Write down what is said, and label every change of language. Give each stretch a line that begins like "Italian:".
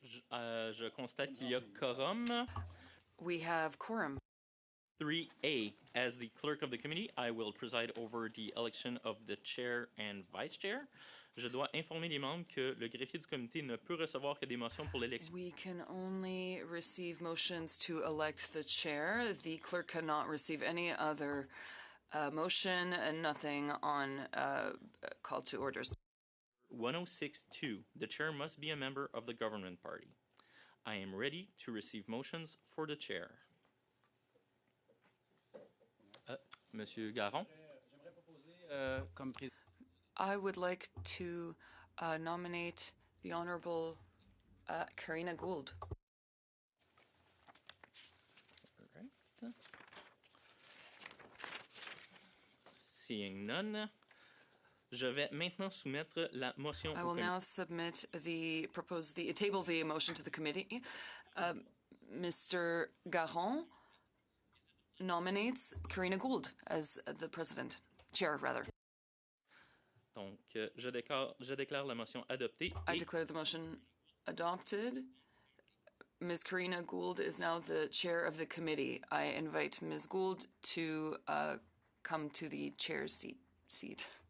French: Je constate qu'il y a quorum.
English: We have quorum. 3A. As the clerk of the committee, I will preside over the election of the chair and vice chair.
French: Je dois informer les membres que le greffier du comité ne peut recevoir que des motions pour l'élection.
English: We can only receive motions to elect the chair. The clerk cannot receive any other motion and nothing on call to orders. 106.2. The chair must be a member of the government party. I am ready to receive motions for the chair.
French: Monsieur Garon. J'aimerais proposer comme président.
English: I would like to nominate the Honorable Karina Gould. Right. Seeing none,
French: je vais maintenant soumettre la motion.
English: I will now submit table the motion to the committee. Mr. Garon nominates Karina Gould as the chair.
French: Donc, je déclare la motion adoptée.
English: I declare the motion adopted. Ms. Karina Gould is now the chair of the committee. I invite Ms. Gould to come to the chair's seat.